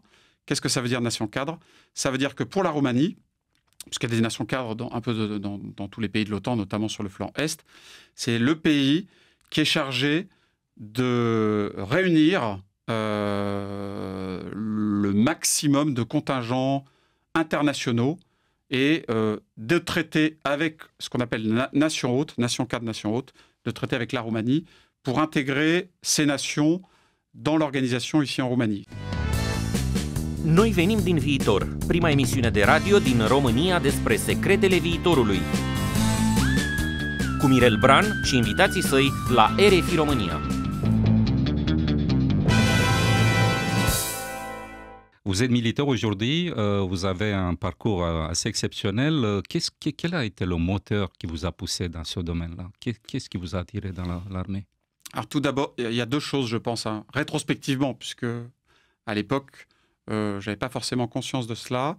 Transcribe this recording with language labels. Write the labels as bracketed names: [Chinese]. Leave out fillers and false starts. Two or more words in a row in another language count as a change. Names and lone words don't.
[French] Qu'est-ce que ça veut dire, nation cadre? Ça veut dire que pour la Roumanie, puisqu'il y a des nations cadres dans tous les pays de l'OTAN, notamment sur le flanc Est, c'est le pays qui est chargé de réunir le maximum de contingents internationaux et de traiter avec ce qu'on appelle nation haute, nation cadre, nation haute, de traiter avec la Roumanie pour intégrer ces nations dans l'organisation ici en Roumanie. [Romanian] Noi venim din viitor, prima emisiune de radio din România despre secretele viitorului. Cu Mirel Bran și invitații săi la RFI România. [French] Vous êtes militaire aujourd'hui, vous avez un parcours assez exceptionnel. Quel a été le moteur qui vous a poussé dans ce domaine-là? Qu'est-ce qui vous a attiré dans l'armée? Alors tout d'abord, il y a 2 choses, je pense, hein, rétrospectivement, puisque à l'époque, je n'avais pas forcément conscience de cela.